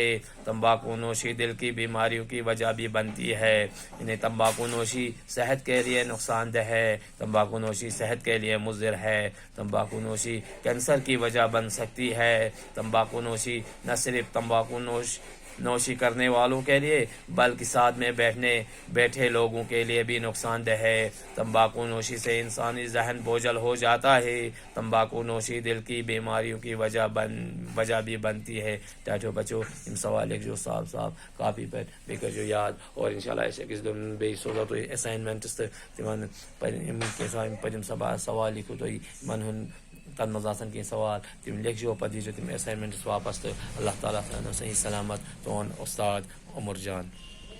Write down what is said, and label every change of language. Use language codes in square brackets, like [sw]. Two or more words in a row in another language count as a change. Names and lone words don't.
[ur] تمباکو نوشی دل کی بیماریوں کی وجہ بھی بنتی ہے، یعنی تمباکو نوشی صحت کے لیے نقصان دہ ہے، تمباکو نوشی صحت کے لیے مضر ہے، تمباکو نوشی کینسر کی وجہ بن سکتی ہے، تمباکو نوشی نہ صرف تمباکو نوشی کرنے والوں کے لیے بلکہ ساتھ میں بیٹھے لوگوں کے لیے بھی نقصان دہ ہے، تمباکو نوشی سے انسانی ذہن بوجھل ہو جاتا ہے، تمباکو نوشی دل کی بیماریوں کی وجہ بھی بنتی ہے۔ [ks] ٹاٹو بچو یم سوال جو صاف کاپی پہ بیٚیہِ کٔرۍزیو یاد اور انشاءاللہ أسۍ أکِس دۄن بیٚیہِ سوزو تۄہہِ اٮ۪ساینمٮ۪نٛٹٕس تہٕ تِمن پٔتِم سوال لیکھِو تُہۍ یِمن ہُنٛد تَتھ منٛز آسان کینٛہہ سوال تِم لیکھزیو پتہٕ دیٖزیو تِم اٮ۪ساینمٮ۪نٛٹٕس واپس تہٕ اللہ تعالیٰ تھٲینو صحیح سلامت تُہُنٛد اُستاد عمر جان۔